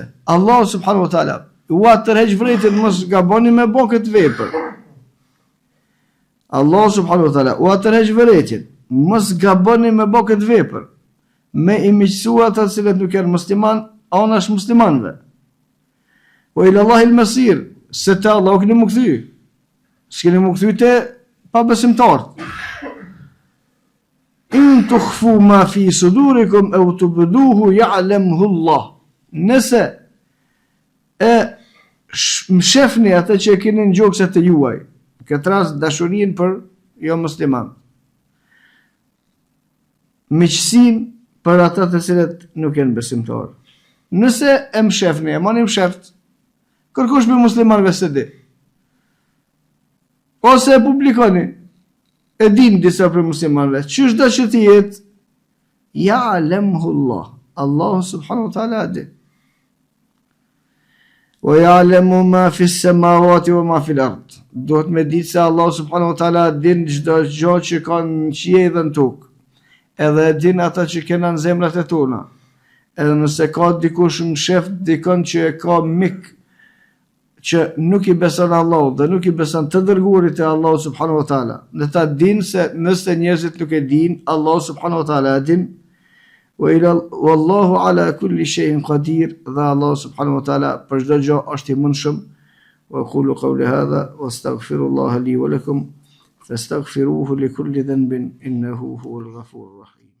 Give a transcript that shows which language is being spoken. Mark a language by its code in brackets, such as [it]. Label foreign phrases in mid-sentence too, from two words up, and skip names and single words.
[ar] الله سبحانه وتعالى [sq] u tërheq vërejtën mos gaboni me bë këtë vepër. [ar] الله سبحانه وتعالى [sq] u tërheq vërejtën mos gaboni me bë këtë vepër, me i miqësua ata të cilët nuk janë musliman, anash muslimanëve. [ar] وإلى الله المصير, [sq] se te Allah keni më kthy. S'keni më kthy te pabesimtarët. [ar] إن تخفوا ما في صدوركم أو تبدوه يعلمه الله. [sq] Nëse e mshefni atë që keni në gjokset e juaj, këtë rast dashurinë për jo musliman, miqësinë për ata të cilët nuk janë besimtarë. Nëse e mshefni, e mani msheft, kërkush për muslimanëve se di. ose e publikoni. E din disa për muslimanëve, ç'është do që të jetë? [ar] يعلمه الله. الله سبحانه وتعالى di. ويعلم ما في السماوات وما في الأرض. [sq] Duhet me ditë se [ar] الله سبحانه وتعالى [sq] din çdo gjë që ka në qiell dhe në tokë. Edhe din ata që kena në zemrat e tona. Edhe nëse ka dikush në shef, dikon që e ka mik që nuk i beson Allahu dhe nuk i beson të dërguarit e [ar] الله سبحانه وتعالى. [sq] Dhe ta din se nëse njerëzit nuk e din, [ar] الله سبحانه وتعالى [sq] e din. [ar] والله على كل شيء قدير, dhe الله سبحانه وتعالى [sq] për çdo gjë është i mundshëm. [ar] وأقول قولي هذا وأستغفر الله لي ولكم فاستغفروه لكل ذنب إنه هو الغفور الرحيم.